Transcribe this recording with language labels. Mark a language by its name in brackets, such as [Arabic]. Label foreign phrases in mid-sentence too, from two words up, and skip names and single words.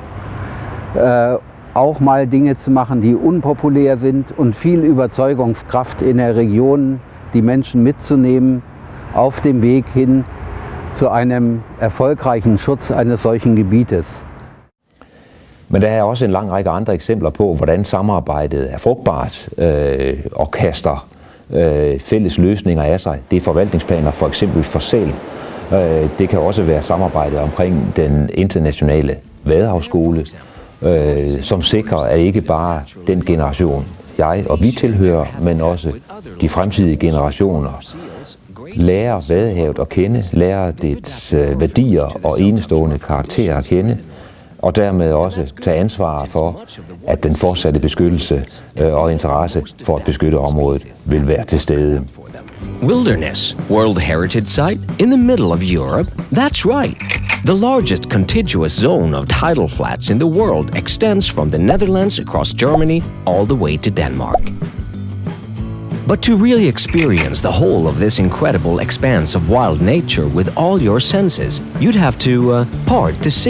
[German] auch mal Dinge zu machen, die unpopulär sind, und viel Überzeugungskraft in der Region, die Menschen mitzunehmen auf dem Weg hin zu einem erfolgreichen Schutz eines solchen Gebietes. [Danish] Men der er også en lang række andre eksempler på, hvordan samarbejdet er frugtbart og kaster fælles løsninger af sig. Det er forvaltningsplaner for eksempel for sæl. Det kan også være samarbejdet omkring den internationale vadehavsskole, som sikrer, at ikke bare den generation, jeg og vi tilhører, men også de fremtidige generationer lærer Vadehavet at kende, lærer dets værdier og enestående karakterer at kende, og dermed også tage ansvar for, at den fortsatte beskyttelse og interesse for at beskytte området vil være til stede. [English] Wilderness, World Heritage Site, in the middle of Europe? That's right. The largest contiguous zone of tidal flats in the world extends from the Netherlands across Germany all the way to Denmark. But to really experience the whole of this incredible expanse of wild nature with all your senses, you'd have to part the sea.